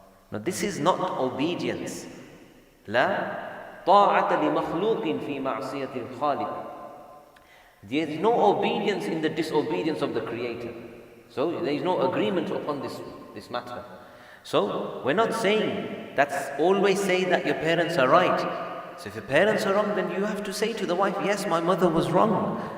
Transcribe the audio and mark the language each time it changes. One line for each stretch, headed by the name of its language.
English: Now this is not obedience.
Arabic: لا طاعة لمخلوق في معصية الخالق.
English: There is no obedience in the disobedience of the Creator. So there is no agreement upon this matter. So we're not saying that's always say that your parents are right. So if your parents are wrong, then you have to say to the wife, yes, my mother was wrong.